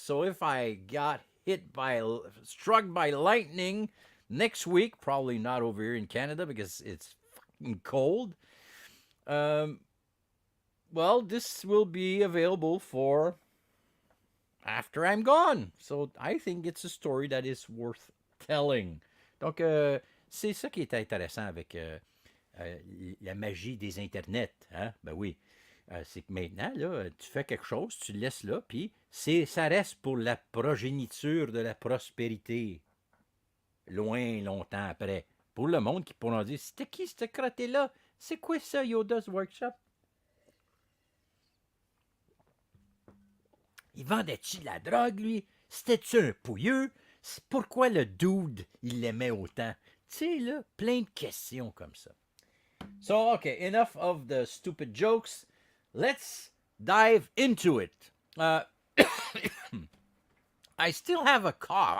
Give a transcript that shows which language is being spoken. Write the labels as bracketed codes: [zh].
[en] So if I got struck by lightning next week, probably not over here in Canada because it's fucking cold. Well, this will be available for after I'm gone. So I think it's a story that is worth telling. [fr] Donc, c'est ça qui est intéressant avec la magie des internets. Hein? Ben oui. C'est que maintenant, là, tu fais quelque chose, tu le laisses là, puis ça reste pour la progéniture de la prospérité. Loin, longtemps après. Pour le monde qui pourra dire, c'était qui ce crotté-là? C'est quoi ça, Yoda's Workshop? Il vendait-tu de la drogue, lui? C'était-tu un pouilleux? Pourquoi le dude, il l'aimait autant? Tu sais, là, plein de questions comme ça. [en] So, okay, enough of the stupid jokes. Let's dive into it. Uh, I still have a cough.